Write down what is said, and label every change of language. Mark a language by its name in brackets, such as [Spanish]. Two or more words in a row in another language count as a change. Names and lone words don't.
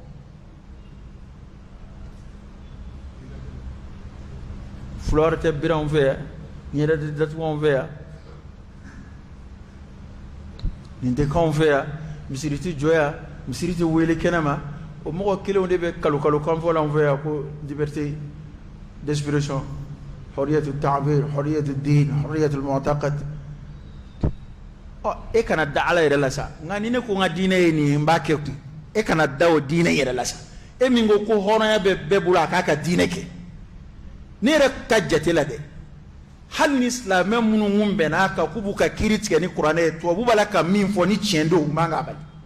[Bambara] fulawɛrɛ tɛ biri anw fɛ yan ɲɛda tɛ datugu anw fɛ yan nin tɛ k'anw fɛ yan misiri tɛ jɔ yan misiri tɛ wele kɛnɛma o mɔgɔ kelenw de bɛ kalo kan fɔ l'anw fɛ yan ko [French] liberté d'expression [Arabic] حرية التعبير حرية الدين حرية المعتقد [Bambara] e kana da ala yɛrɛ la sa nka ni ne ko n ka diinɛ ye nin ye n b'a kɛ kun e kana da o diinɛ yɛrɛ la sa e min ko hɔrɔnya bɛ bɛɛ bolo a k'a ka diinɛ kɛ ne yɛrɛ ka jate la dɛ hali ni silamɛ minnu bɛn'a kan k'u b'u ka kiiri tigɛ ni kuranɛ ye tubabu b'a la ka min fɔ ni tiɲɛ don u man k'a bali